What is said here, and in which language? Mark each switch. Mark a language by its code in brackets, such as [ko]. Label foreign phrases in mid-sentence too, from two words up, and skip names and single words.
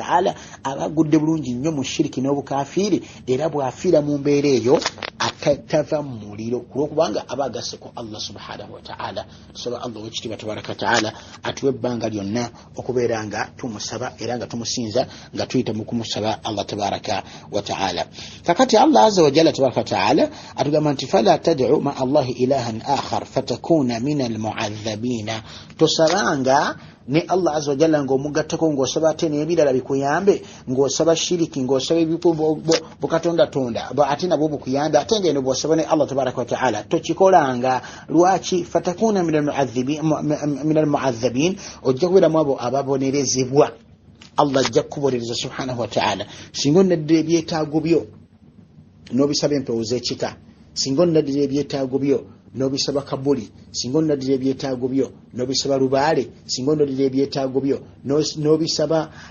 [lg] taala aba agudde bulungi nnyo mu shiriki n'obukafiiri era bw'afiira mu mbeera eyo atava mu muliro kulwokubanga aba agasseko [ar] الله سبحانه وتعالى [lg] tusaba Allah w'ekitiibwa [ar] تبارك وتعالى [lg] atuwe ebbanga lyonna okubeera nga tumusaba era nga tumusinza nga tuyita mu kumusaba [ar] الله تبارك وتعالى [lg] kakati [ar] الله عز وجل تبارك وتعالى [lg] atugamba nti [ar] فلا تدع مع الله إلها آخر فتكون من المعذبين [lg] tosabanga ne [ar] الله عز وجل [lg] ng'omugattako ng'osaba ate n'ebirala bikuyambe ng'osaba shiriki ng'osaba bukatonda tonda ate nabwo bukuyambe ate ng'eno bw'osaba ne [ar] الله تبارك وتعالى [lg] tokikolanga lwaki [ar] فتكون من المعذبين [lg] ojja kubeeramu abo ababonerezebwa Allah ajja kukubonereza [ar] سبحانه وتعالى [lg] singa onaddira ebyetaago byo n'obisaba empewo z'ekika singa onaddira ebyetaago byo n'obisaba kabuli singa onaddira ebyetaago byo n'obisaba lubaale singa onaddira ebyetaago byo n'obisaba